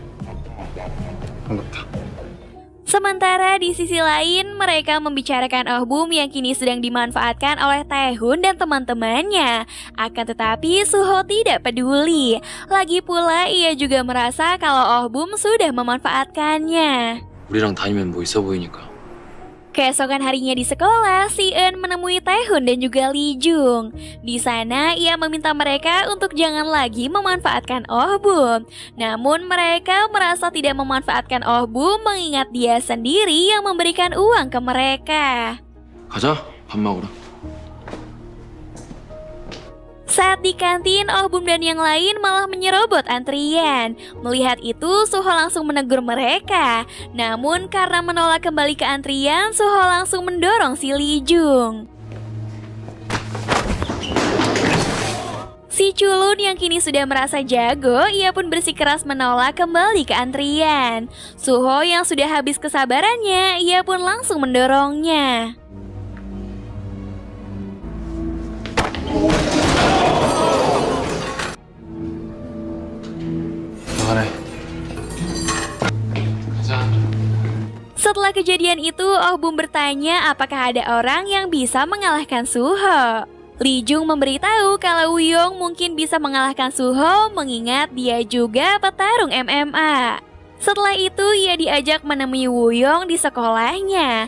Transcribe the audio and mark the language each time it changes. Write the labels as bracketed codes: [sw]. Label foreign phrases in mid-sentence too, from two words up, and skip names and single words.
[ko] 반갑다. [id] Sementara di sisi lain, mereka membicarakan Oh-bum yang kini sedang dimanfaatkan oleh Taehoon dan teman-temannya. Akan tetapi Suho tidak peduli. Lagi pula ia juga merasa kalau Oh-bum sudah memanfaatkannya. [ko] 우리랑 다니면 뭐 있어 보이니까 [id] Keesokan harinya di sekolah, si Eun menemui Taehoon dan juga Lee Jung. Di sana, ia meminta mereka untuk jangan lagi memanfaatkan Oh Bum. Namun mereka merasa tidak memanfaatkan Oh Bum mengingat dia sendiri yang memberikan uang ke mereka. [ko] 가자. 밥 먹으러. [id] Saat di kantin, Oh Bum dan yang lain malah menyerobot antrian. Melihat itu, Suho langsung menegur mereka. Namun karena menolak kembali ke antrian, Suho langsung mendorong si Lee Jung. Si Culun yang kini sudah merasa jago, ia pun bersikeras menolak kembali ke antrian. Suho yang sudah habis kesabarannya, ia pun langsung mendorongnya. [ko] 나가래. 가자. [id] Setelah kejadian itu, Oh Bum bertanya apakah ada orang yang bisa mengalahkan Suho. Lee Jung memberitahu kalau Woo-young mungkin bisa mengalahkan Suho mengingat dia juga petarung MMA. Setelah itu, ia diajak menemui Woo-young di sekolahnya.